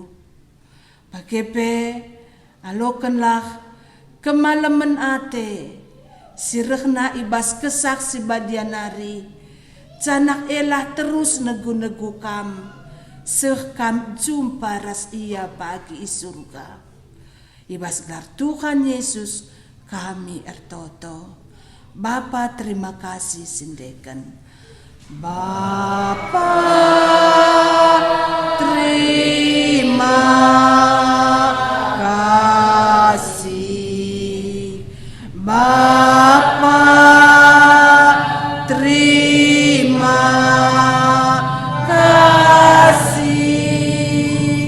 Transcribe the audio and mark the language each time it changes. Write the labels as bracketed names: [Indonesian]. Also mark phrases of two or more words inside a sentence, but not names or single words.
[Batak Karo] Bagepe alokanlah kemalaman ate, sirehna ibas kesak si badianari, canak elah terus negu-negu kam, seh kam jumpa ras ia pagi i surga. Ibas gelar Tuhan Yesus kami ertoto. Bapa terima kasih sindekan. Bapa terima kasih. Bapa terima kasih.